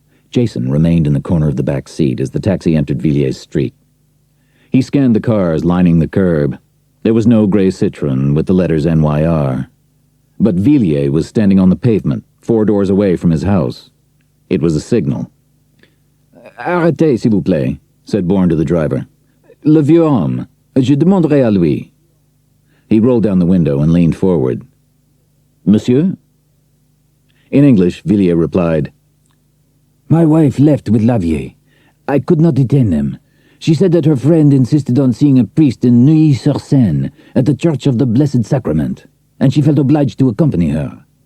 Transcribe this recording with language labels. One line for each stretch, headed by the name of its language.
English: Jason remained in the corner of the back seat as the taxi entered Villier's street. He scanned the cars lining the curb. There was no gray Citroën with the letters NYR. But Villiers was standing on the pavement, 4 doors away from his house. It was a signal.
French: Arrêtez, s'il vous plaît,
English: said Bourne to the driver.
French: Le vieux homme. Je demanderai à lui.
English: He rolled down the window and leaned forward. Monsieur? In English, Villiers replied, My wife left with Lavier. I could not detain them. She said that her friend insisted on seeing a priest in Neuilly-sur-Seine at the Church of the Blessed Sacrament, and she felt obliged to accompany her.